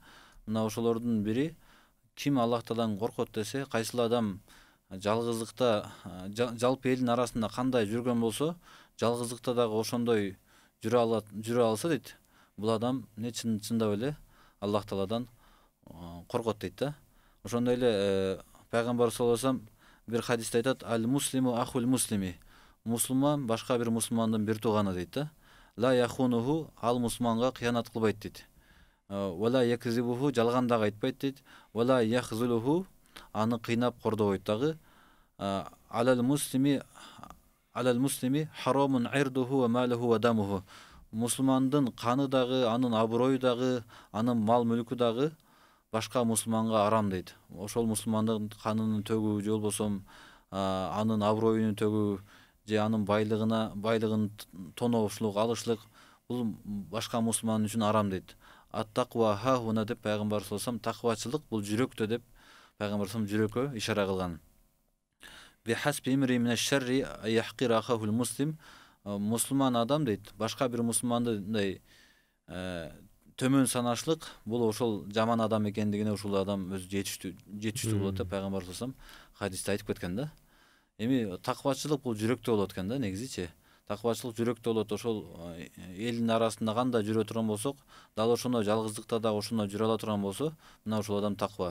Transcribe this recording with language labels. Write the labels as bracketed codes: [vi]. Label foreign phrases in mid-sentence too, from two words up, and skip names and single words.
[ky] Мына ошолордун бири, ким Аллах Тааладан коркот десе, кайсыл адам жалгыздыкта, жалпы элдин арасында кандай жүргөн болсо, жалгыздыкта дагы ошондой жүрө алса дейт, бул адам чындап эле Аллах Тааладан коркот дейт да. Ошондой эле пайгамбар [ar] صلى الله عليه وسلم [ky] бир хадисте айтат: [ar] "المسلم أخو المسلم", [ky] мусулман башка бир мусулмандын бир тууганы дейт да. [ar] "لا يخونه", [ky] ал мусулманга кыянат кылбайт дейт. [ar] "ولا يكذبه", [ky] жалган дагы айтпайт дейт. [ar] "ولا يخذله", [ky] аны кыйнап кордобойт дагы. [ar] "على المسلم حرام عرضه وماله ودمه", [ky] мусулмандын каны дагы, анын аброю дагы, анын мал мүлкү дагы башка мусулманга арам дейт. Ошол мусулмандын канынын төгүү же болбосо анын аброюнун төгүү же анын байлыгын тоноушулук, алышлык, бул башка мусулман үчүн арам дейт. [ar] "التقوى هاهنا", [ky] деп пайгамбар [ar] صلى الله عليه وسلم, [ky] таквачылык бул жүрөктө деп пайгамбар [ar] صلى الله عليه وسلم [ky] жүрөккө ишара кылган. [ar] "بحسب امرئ من الشر يحقر أخاه المسلم", [ky] мусулман адам дейт, башка бир мусулманды мындай төмөн санашлык, бул ошол жаман адам экендигине ушул адам өзү жетиштүү болот деп пайгамбар [ar] صلى الله عليه وسلم [ky] хадисте айтып кеткен да. Эми таквачылык бул жүрөктө болот экен да, негизичи. Таквачылык жүрөктө болот. Ошол элдин арасында кандай жүрө турган болсок, дал ошондой жалгыздыкта да ошондой жүрө ала турган болсо, мына ошол адам таква.